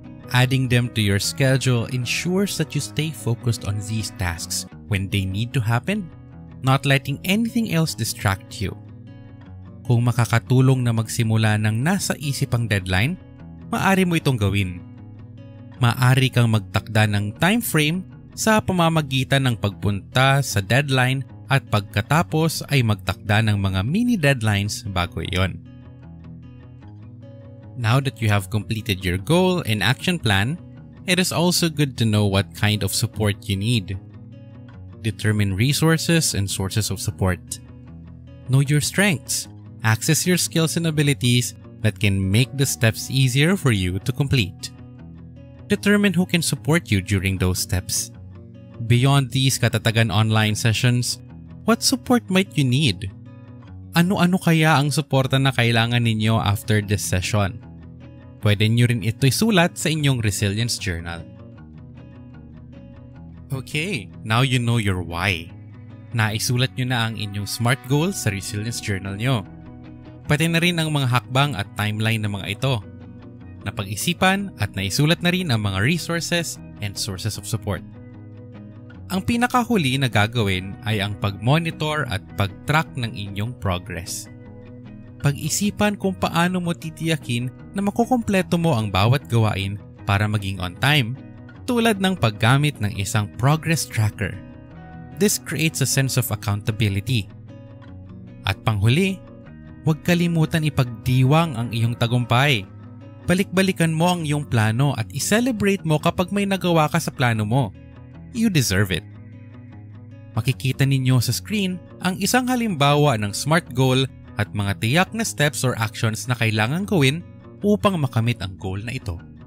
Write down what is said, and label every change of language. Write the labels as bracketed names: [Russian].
[English] Adding them to your schedule ensures that you stay focused on these tasks when they need to happen, not letting anything else distract you. [Filipino] Kung makakatulong na magsimula ng nasa isip ang deadline, maaari mo itong gawin. Maaari kang magtakda ng time frame sa pamamagitan ng pagpunta sa deadline at pagkatapos ay magtakda ng mga mini deadlines bago iyon. [English] Now that you have completed your goal and action plan, it is also good to know what kind of support you need. Determine resources and sources of support. Know your strengths. Access your skills and abilities that can make the steps easier for you to complete. Determine who can support you during those steps. Beyond these Katatagan online sessions, what support might you need? [Filipino] Ano-ano kaya ang suporta na kailangan ninyo [English] after this session? [Filipino] Pwede nyo rin ito isulat sa inyong resilience journal. [English] Okay, now you know your why. [Filipino] Naisulat nyo na ang inyong SMART goals sa resilience journal nyo. Pati na rin ang mga hakbang at timeline ng mga ito. Napag-isipan at naisulat na rin ang mga [English] resources and sources of support. [Filipino] Ang pinakahuli na gagawin ay ang pag-monitor at pag-track ng inyong progress. Pag-isipan kung paano mo titiyakin na makukumpleto mo ang bawat gawain para maging on time, tulad ng paggamit ng isang progress tracker. [English] This creates a sense of accountability. [Filipino] At panghuli, huwag kalimutan ipagdiwang ang iyong tagumpay. Balik-balikan mo ang iyong plano at i-celebrate mo kapag may nagawa ka sa plano mo. [English] You deserve it. [Filipino] Makikita ninyo sa screen ang isang halimbawa ng SMART goal at mga tiyak na [English] steps or actions [Filipino] na kailangan gawin upang makamit ang goal na ito.